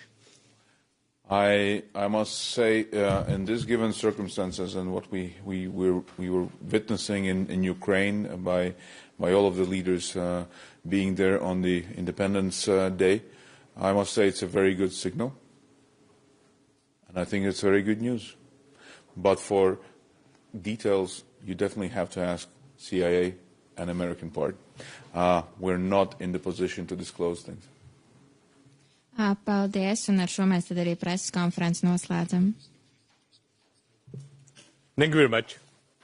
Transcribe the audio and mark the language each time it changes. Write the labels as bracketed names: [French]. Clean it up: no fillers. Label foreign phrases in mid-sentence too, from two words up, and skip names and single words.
[English] I must say, in these given circumstances and what we were witnessing in Ukraine by all of the leaders being there on the Independence Day, I must say it's a very good signal, and I think it's very good news. But for details, you definitely have to ask CIA and American part. We're not in the position to disclose things. [Latvian] Paldies, un ar šo mēs tad arī preses konferenci noslēdzam. [English] Thank you very much.